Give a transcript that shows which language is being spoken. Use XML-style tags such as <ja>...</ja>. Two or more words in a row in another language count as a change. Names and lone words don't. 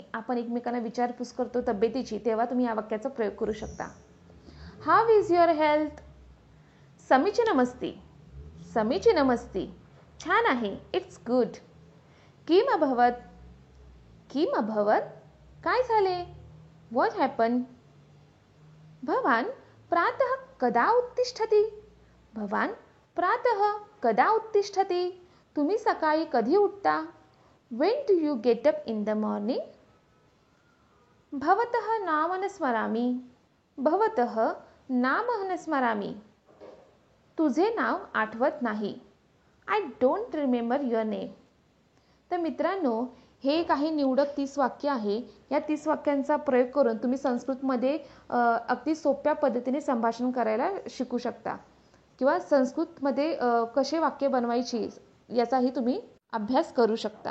<mr>आपण एकमेकांना विचारपूस करतो तब्येतीची, तेव्हा तुम्ही या वाक्याचा प्रयोग करू शकता.</mr> <en>How is your health.</en> <sa>समीचीनमस्ति, समीचीनमस्ति,</sa> <mr>छान आहे,</mr> <en>It's good.</en> <sa>किम अभवत, किम अभवत,</sa> <mr>काय झाले.</mr> <en>What happen.</en> <sa>भवान प्रातः कदा उत्तिष्ठति, भवान प्रातः कदा उत्तिष्ठति,</sa> <mr>तुम्ही सकाळी कधी उठता.</mr> <en>When do you get up in the morning?</en> <sa>भवतः नाम न स्मरामि. भवतः नाम न स्मरामि.</sa> <mr>तुझे नाव आठवत नाही.</mr> <en>I don't remember your name.</en> <mr>तर मित्रांनो, हे काही निवडक 30 वाक्य आहे. या 30 वाक्यांचा प्रयोग करून तुम्ही संस्कृतमध्ये अगदी सोप्या पद्धतीने संभाषण करायला शिकू शकता किंवा संस्कृतमध्ये कसे वाक्य बनवायची याचाही तुम्ही अभ्यास करू शकता.</mr>